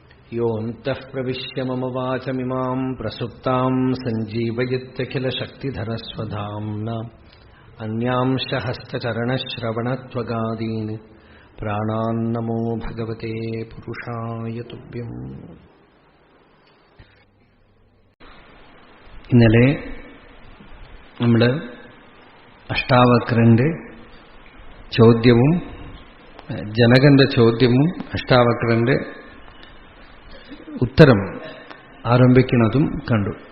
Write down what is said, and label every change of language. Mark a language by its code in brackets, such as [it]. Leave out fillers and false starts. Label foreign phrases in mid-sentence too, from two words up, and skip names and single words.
[sa] योऽन्तः प्रविश्य मम वाचमिमां प्रसुप्तां सञ्जीवयत्यखिलशक्तिधरस्वधाम्ना अन्यांश हस्तचरणश्रवणत्वगादीन् प्राणान्नमो भगवते पुरुषाय तुभ्यम्. [ml] ഇന്നലെ നമ്മൾ അഷ്ടാവക്രന്റെ ചോദ്യവും ജനകന്റെ ചോദ്യവും അഷ്ടാവക്രന്റെ ഉത്തരം ആരംഭിക്കുന്നതും കണ്ടു.